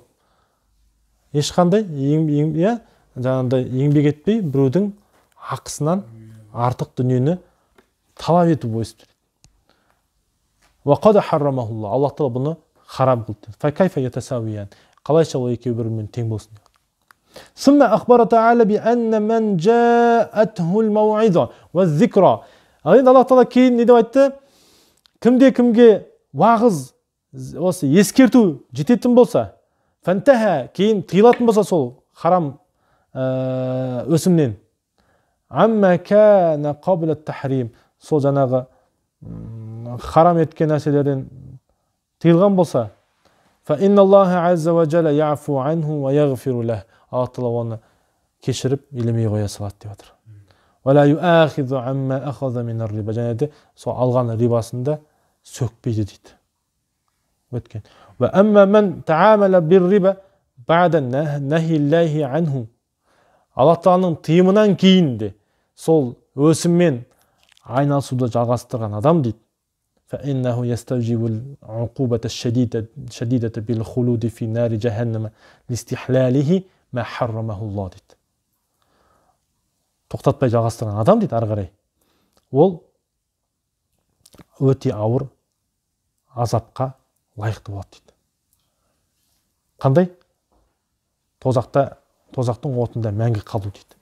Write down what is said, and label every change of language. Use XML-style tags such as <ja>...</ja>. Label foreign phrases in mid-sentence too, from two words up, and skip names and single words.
<kk>Ешқандай жаңағыдай еңбек етпей, біреудің ақысынан артық дүниені талап ету ойысып береді.</kk> <ar>وقد حرمه الله.</ar> <kk>Аллах Тағала бұны харам қылды.</kk> <ar>فكيف يتساويان.</ar> <kk>Қалайша ол екеуі бірімен тең болсын.</kk> <ar>ثم أخبر تعالى بأن من جاءته الموعظة والذكرى.</ar> <kk>Енді Аллах Тағала кейін не деп айтты? Кімде-кімге уағыз, осы ескерту жететін болса, фантаха, кейін тыйылатын болса сол харам өсімнен.</kk> <ar>عما كان قبل التحريم.</ar> <kk>Сол жаңағы харам еткен нәрселерден тыйылған болса,</kk> <ar>فإن الله عز وجل يعفو عنه ويغفر له.</ar> <kk>Аллах Тағала оны кешіріп, елемей қоя салады деп отыр.</kk> <ar>ولا يؤاخذه عما أخذ من الربا.</ar> <kk>Және де сол алған рибасында сөкпейді дейді. Өткен.</kk> <ar>وأما من تعامل بالربا بعد نهي الله عنه.</ar> <kk>Аллах Тағаланың тыйымынан кейін де сол өсіммен айналысуды жалғастырған адам дейді.</kk> <ar>فإنه يستوجب العقوبة الشديدة بالخلود في نار جهنم لاستحلاله ما حرمه الله дейді.</ar> <kk>Тоқтатпай жалғастырған адам дейді ары қарай. Ол өте ауыр азапқа лайықты болады дейді. Қандай? Тозақтың отында мәңгі қалу дейді.</kk>